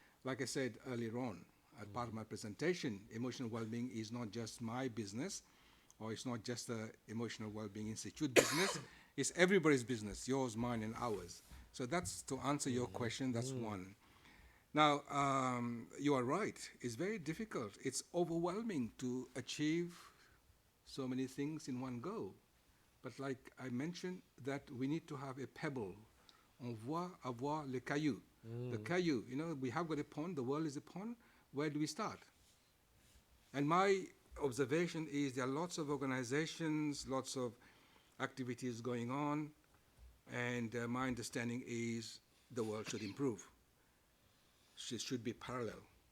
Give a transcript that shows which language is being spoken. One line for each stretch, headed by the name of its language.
English: Like I said earlier on, as part of my presentation, emotional well-being is not just my business, or it's not just the Emotional Wellbeing Institute business, it's everybody's business, yours, mine, and ours. So that's, to answer your question, that's one. Now, you are right, it's very difficult. It's overwhelming to achieve so many things in one go. But like I mentioned, that we need to have a pebble.
French: On voit avoir le caillou.
English: The caillou, we have got a pond, the world is a pond, where do we start? And my observation is there are lots of organizations, lots of activities going on, and my understanding is the world should improve. It should be parallel.